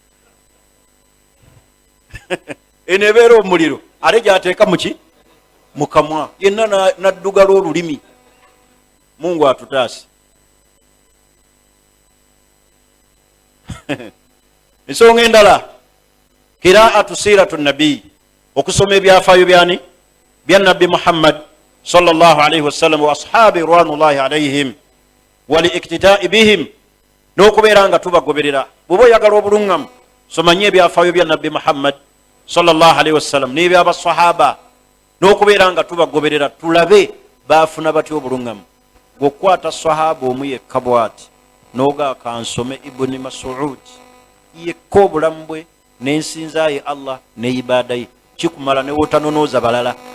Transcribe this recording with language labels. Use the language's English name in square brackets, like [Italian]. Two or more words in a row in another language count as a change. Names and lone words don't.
[Ganda] Enebeera omuliro ate gyateeka muki mu kamwa, yenna naddugala olulimi. [Swahili] Mungu atutaase. [Ganda] Ensonga endala, [Arabic] قراءة سيرة النبي, [Ganda] okusoma ebyafaayo byani bya nabbi Muhammad [Arabic] صلى الله عليه وسلم وأصحاب رضوان الله عليهم والاقتداء بهم, [Ganda] n'okubeera nga tubagoberera. Bw'oba oyagala obulungamu, soma nnyo ebyafaayo bya nabbi Muhammad [Arabic] صلى الله عليه وسلم [Ganda] n'ebyabasahaba, n'okubeera nga tubagoberera, tulabe baafuna batya obulungamu. Gwokwata sahaba omu yekka bw'ati n'ogaaka nsome Ibuni Mas'ud yekka obulamu bwe n'ensinzaaye Allah ne ibaada ye, kikumala ne wotanonooza balala.